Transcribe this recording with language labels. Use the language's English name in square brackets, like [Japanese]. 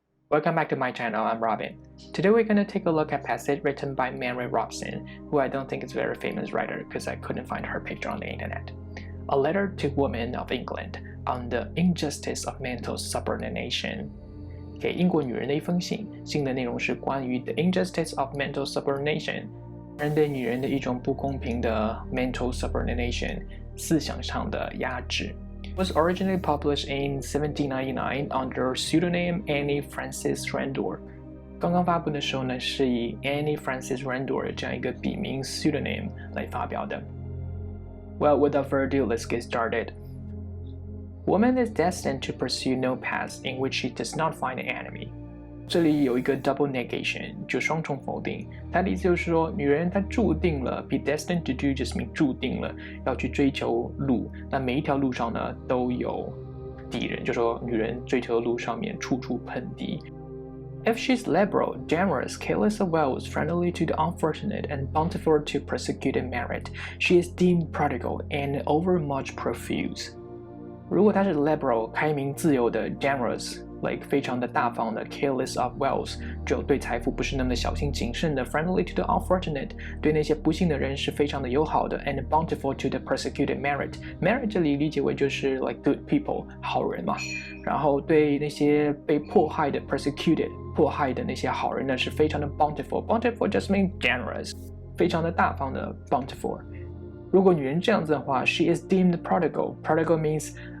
[English] Welcome back to my channel, I'm Robin. Today we're going to take a look at passage written by Mary Robson, who I don't think is a very famous writer because I couldn't find her picture on the internet. A letter to women of England on the injustice of mental subordination. [Chinese] 给英国女人的一封信，信的内容是关于 [English] the injustice of mental subordination， [Chinese] 人对女人的一种不公平的 [English] mental subordination， [Chinese] 思想上的压制。 [English] It was originally published in 1799 under pseudonym Annie Frances Randor. [Chinese] 刚刚发布的时候呢，是以 Annie Frances Randor 这样一个笔名 pseudonym 来发表的。 [English] Well, without further ado, let's get started. Woman is destined to pursue no path in which she does not find an enemy. [Chinese] 这里有一个 double negation， 就双重否定。它的意思就是说，女人她注定了 [English] be destined to do just mean [Chinese] 注定了要去追求路。那每一条路上呢都有敌人，就说女人追求的路上面处处碰敌。 [English] If she's liberal, generous, careless of wealth, friendly to the unfortunate, and bountiful to persecuted merit, she is deemed prodigal and overmuch profuse. [Chinese] 如果她是 liberal 开明自由的 generous。like 非常的大方的 [English] careless of wealth [Chinese] 就对财富不是那么的小心谨慎的 [English] friendly to the unfortunate [Chinese] 对那些不幸的人是非常的友好的 [English] and bountiful to the persecuted merit [Chinese] 这里理解为就是 [English] like good people [Chinese] 好人嘛然后对那些被迫害的 persecuted 迫害的那些好人呢是非常的 bountiful [English] just means generous [Chinese] 非常的大方的 bountiful 如果女人这样子的话 [English] she is deemed prodigal means